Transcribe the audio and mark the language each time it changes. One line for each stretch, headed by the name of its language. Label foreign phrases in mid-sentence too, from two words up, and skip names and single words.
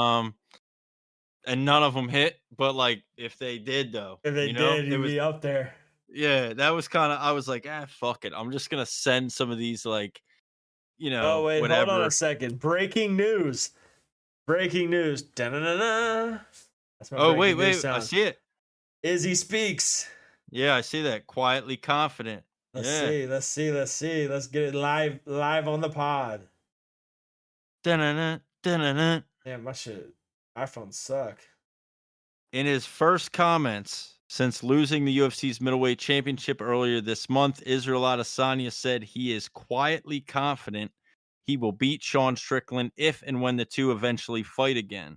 English: And none of them hit. But like, if they did, though, if they did, you'd be up there. Yeah, that was kind of. I was like, fuck it. I'm just gonna send some of these, like, Oh wait, whatever. hold on a second. Breaking news. Breaking news. Da-na-na-na. That's my wait. Sound. I see it. Izzy speaks. Yeah, I see that. Quietly confident. Let's see. Let's get it live on the pod. Da-na-na, da-na-na. Damn, my shit. iPhones suck. In his first comments since losing the UFC's middleweight championship earlier this month, Israel Adesanya said he is quietly confident he will beat Sean Strickland if and when the two eventually fight again.